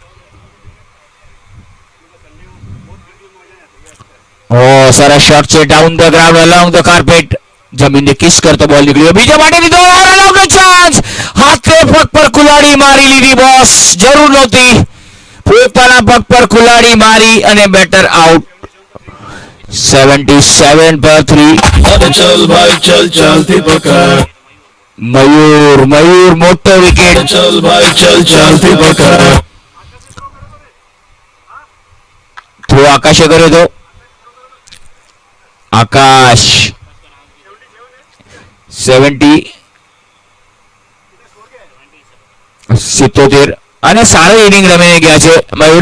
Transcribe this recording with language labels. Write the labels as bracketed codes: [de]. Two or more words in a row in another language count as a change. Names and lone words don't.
[gu] સરસ શોટ છે [en] down the ground along the carpet. [gu] જમીનને કિસ કરતો બોલ નીકળ્યો બીજા માટે લીધો [en] along charge. [gu] હાથે પગ પર કુલાડી મારી લીધી બોસ, જરૂર નહોતી. પોતાના પગ પર કુલાડી મારી અને બેટર આઉટ. 77 પર 3. [hi] अरे चल भाई चल चालती पकड़, [gu] મયુર મયુર મોટો વિકેટ. [hi] चल भाई चल चालती पकड़, [gu] થ્રો આકાશે કર્યો તો આકાશ 77 અને સારો ઇનિંગ રમીને ગયા છે મયુર.